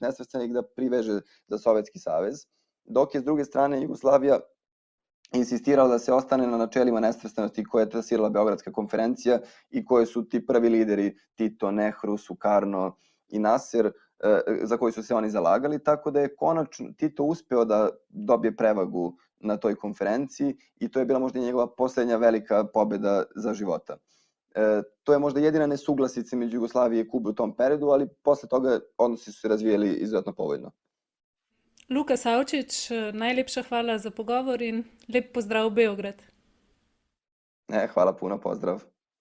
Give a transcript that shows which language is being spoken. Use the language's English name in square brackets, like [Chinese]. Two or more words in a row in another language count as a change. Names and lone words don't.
[Serbian] nesvrstanih da priveže za Sovjetski savez, dok je s druge strane Jugoslavija insistirala da se ostane na načelima nesvrstanosti koje je trasirala Beogradska konferencija i koje su ti prvi lideri Tito, Nehru, Sukarno i Nasser, za koji su se oni zalagali, tako da je konačno Tito uspeo da dobije prevagu na toj konferenciji i to je bila možda njegova poslednja velika pobeda za života. To je možda jedina nesuglasica među Jugoslavije i Kube u tom periodu, ali posle toga odnosi su se razvijeli izuzetno povoljno. [Slovenian] Luka Savčič, najlepša hvala za pogovor in lep pozdrav v Beograd. [Serbian] Hvala puno, pozdrav.